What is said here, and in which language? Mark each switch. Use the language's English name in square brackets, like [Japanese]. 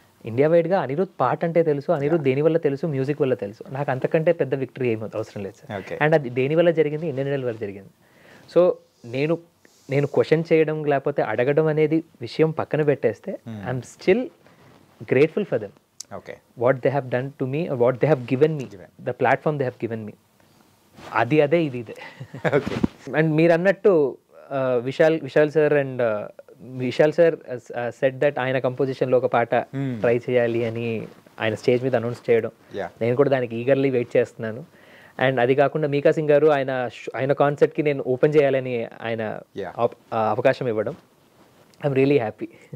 [Telugu] India వైడ్గా అనిరుద్ పాట అంటే తెలుసు, అనిరుద్ దేని వల్ల తెలుసు, మ్యూజిక్ వల్ల తెలుసు. నాకు అంతకంటే పెద్ద విక్టరీ ఏమీ అవసరం లేదు సార్. అండ్ అది దేని వల్ల జరిగింది, ఇండియన్ ఐడల్ వల్ల జరిగింది. సో నేను క్వశ్చన్ చేయడం లేకపోతే అడగడం అనేది విషయం పక్కన పెట్టేస్తే [English] I'm still grateful for them. Okay. What they have done to me, or what they have given me, the platform they have given me. [Telugu] అదే ఇది. [English] Okay. [Telugu] And మీరు అన్నట్టు Vishal sir and Vishal sir said that ఆయన కంపోజిషన్లో ఒక పాట try చేయాలి అని ఆయన స్టేజ్ మీద అనౌన్స్ చేయడం, నేను కూడా దానికి ఈగర్లీ వెయిట్ చేస్తున్నాను. అండ్ అది కాకుండా మీకా సింగ్ గారు ఆయన కాన్సర్ట్కి నేను ఓపెన్ చేయాలని ఆయన అవకాశం ఇవ్వడం, [English] I'm really happy.